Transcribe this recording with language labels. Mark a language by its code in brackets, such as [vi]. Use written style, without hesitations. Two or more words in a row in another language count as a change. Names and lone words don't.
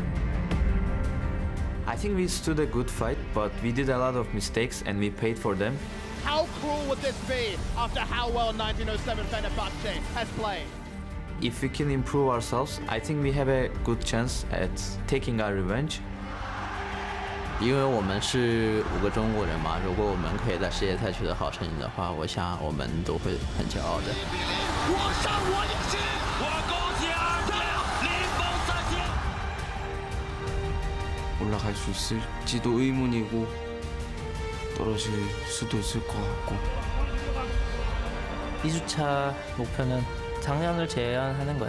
[en] I think we stood a good fight, but we did a lot of mistakes and we paid for them. How cruel would this be after how well 1907 Fenerbahce has played? If we can improve ourselves, I think we have a good chance at taking our revenge. [zh] 因为我们是5个中国人嘛，如果我们可以在世界赛取得好成绩的话，我想我们都会很骄傲的。我上我也是，我恭喜2队零封3线。 [ko] 올라갈 수 있을지도 의문이고 떨어질 수도 있을 것 같고. 2주차 목표는 작년을 제외하는 거예요.